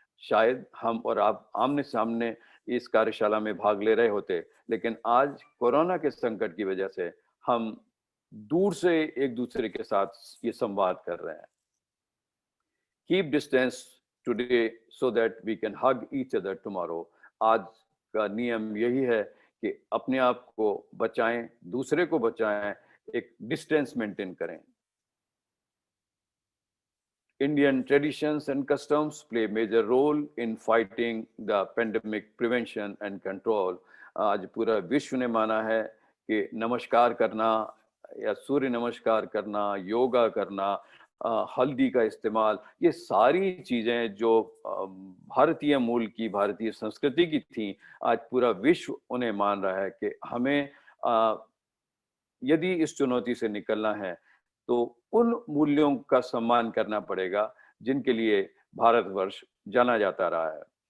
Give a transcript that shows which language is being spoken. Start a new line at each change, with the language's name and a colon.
Hindi: शायद हम और आप आमने सामने इस कार्यशाला में भाग ले रहे होते, लेकिन आज कोरोना के संकट की वजह से हम दूर से एक दूसरे के साथ ये संवाद कर रहे हैं।
English: Keep distance today so that we can hug each other tomorrow.
Hindi: आज का नियम यही है कि अपने आप को बचाएं, दूसरे को बचाएं, एक डिस्टेंस मेंटेन करें।
English: Indian traditions and customs play a major role in fighting the pandemic prevention and control.
Hindi: आज पूरा विश्व ने माना है कि नमस्कार करना या सूर्य नमस्कार करना, योगा करना, हल्दी का इस्तेमाल, ये सारी चीजें जो भारतीय मूल की, भारतीय संस्कृति की थी, आज पूरा विश्व उन्हें मान रहा है कि हमें यदि इस चुनौती से निकलना है तो उन मूल्यों का सम्मान करना पड़ेगा जिनके लिए भारतवर्ष जाना जाता रहा है।